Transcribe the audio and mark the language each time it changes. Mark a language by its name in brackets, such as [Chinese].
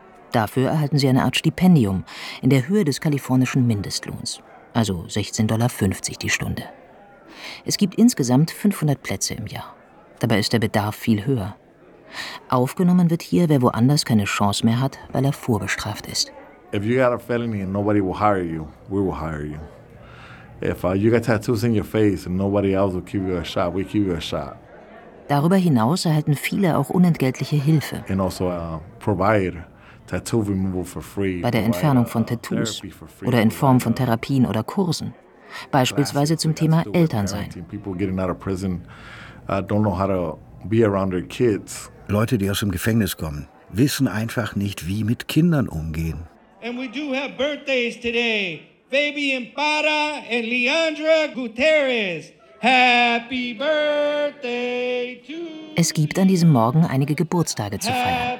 [German] Dafür erhalten sie eine Art Stipendium in der Höhe des kalifornischen Mindestlohns, also $16,50 die Stunde. Es gibt insgesamt 500 Plätze im Jahr. Dabei ist der Bedarf viel höher. Aufgenommen wird hier, wer woanders keine Chance mehr hat, weil er vorbestraft ist. [English] If you got a felony and nobody will hire you, we will hire you. If you got tattoos in your face and nobody else will give you a shot, we give you a shot. [German] Darüber hinaus erhalten viele auch unentgeltliche Hilfe. [English] And also provide tattoo removal for free. [German] Bei der Entfernung von Tattoos oder in Form von Therapien oder Kursen. Beispielsweise zum Thema Elternsein. [English] People getting out of prison don't know how to be around their kids. [German] Leute, die aus dem Gefängnis kommen, wissen einfach nicht, wie mit Kindern umgehen. [English] And we do have birthdays today. Fabian Parra and Leandra Gutierrez. Happy birthday to you. [German] Es gibt an diesem Morgen einige Geburtstage zu feiern.